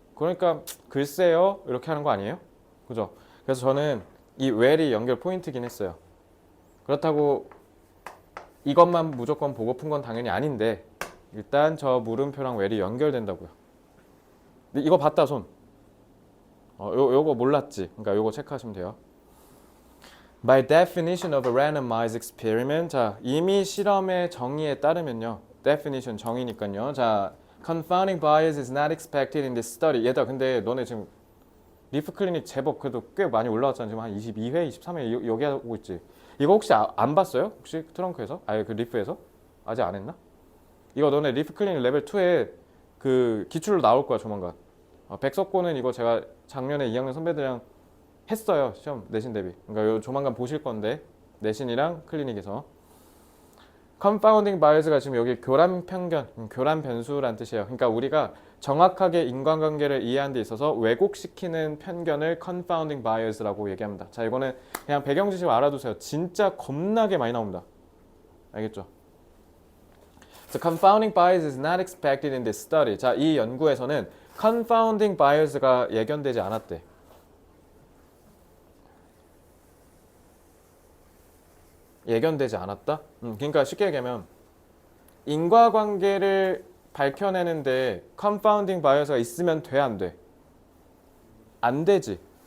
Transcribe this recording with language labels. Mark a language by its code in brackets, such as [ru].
[ko] 그러니까 글쎄요 이렇게 하는 거 아니에요? 그죠? 그래서 저는 이 well이 연결 포인트긴 했어요. 그렇다고 이것만 무조건 보고 푼 건 당연히 아닌데 일단 저 물음표랑 well이 연결된다고요. 근데 이거 봤다 손. 요거 몰랐지? 그러니까 요거 체크하시면 돼요. [en] By definition of a randomized experiment. [ko] 자, 이미 실험의 정의에 따르면요. definition 정의니까요. [en] 자, confounding bias is not expected in this study. [ko] 얘들아, 근데 너네 지금 리프 클리닉 제법 그래도 꽤 많이 올라왔잖아. 지금 한 22회, 23회 여기 하고 있지. 이거 혹시 안 봤어요? 혹시 트렁크에서? 그 리프에서? 아직 안 했나? 이거 너네 리프 클리닉 레벨 2에 그 기출로 나올 거야, 조만간. 백석고는 이거 제가 작년에 2학년 선배들이랑 했어요. 시험 내신 대비. 그러니까 요 조만간 보실 건데 내신이랑 클리닉에서 confounding bias가 지금 여기 교란 편견, 교란 변수란 뜻이에요. 그러니까 우리가 정확하게 인간관계를 이해하는 데 있어서 왜곡시키는 편견을 confounding bias라고 얘기합니다. 자, 이거는 그냥 배경 지식 알아두세요. 진짜 겁나게 많이 나옵니다. 알겠죠? [en] So confounding bias is not expected in this study. [ko] 자, 이 연구에서는 confounding bias가 예견되지 않았대. 예견되지 않았다? 그러니까 쉽게 얘기하면 인과관계를 밝혀내는데 confounding bias가 있으면 돼, 안 돼? 안 되지.